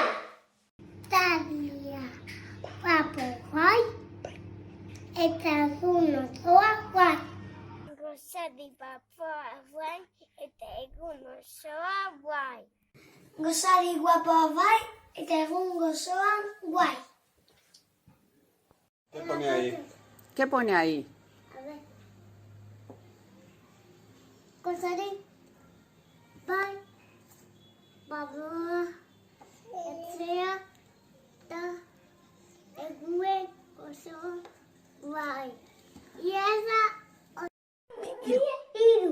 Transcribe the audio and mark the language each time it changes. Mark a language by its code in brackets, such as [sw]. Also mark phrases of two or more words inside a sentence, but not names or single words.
[eu] Gozari papoa bai, eta egun osoa guai. Gozari papoa bai, eta egun osoa guai. Gozari papoa bai, eta egun osoa guai. [es] ¿Qué pone ahí? ¿Qué pone ahí? A ver. [eu] Gozari bai, papoa, eta egun osoa guai. Esa Hiru.